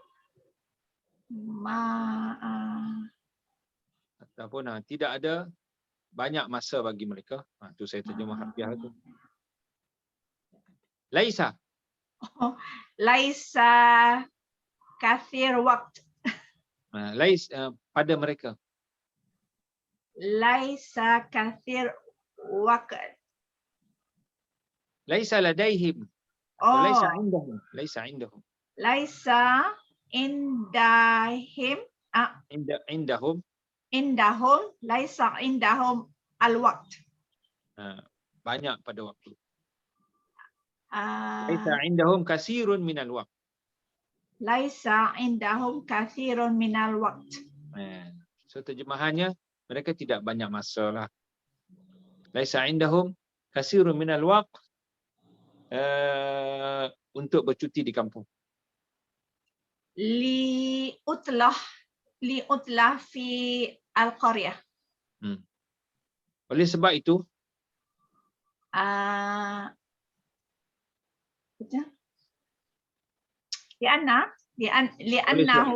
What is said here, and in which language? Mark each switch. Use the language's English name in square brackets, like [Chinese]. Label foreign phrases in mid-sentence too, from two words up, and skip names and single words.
[Malay] Ataupun tidak ada banyak masa bagi mereka. Tu saya terjemah harfiah tu. [Arabic] Laisa. ليس كثير وقت. [Malay] Pada mereka. [Arabic] ليس كثير وقت. ليس لديهم. Oh, ليس عندهم. ليس عندهم. ليس عندهم. Indahum. عندهم. ليس عندهم الوقت. [Malay] Banyak pada waktu. Ah, [Arabic] ليس عندهم كثير من الوقت. ليس عندهم كثير من الوقت. [Malay] So terjemahannya, mereka tidak banyak masa lah. [Arabic] ليس عندهم كثير من الوقت [Malay] untuk bercuti di kampung. [Arabic] للعطلة في القرية. [Malay] Oleh sebab itu, [Arabic] li'annahu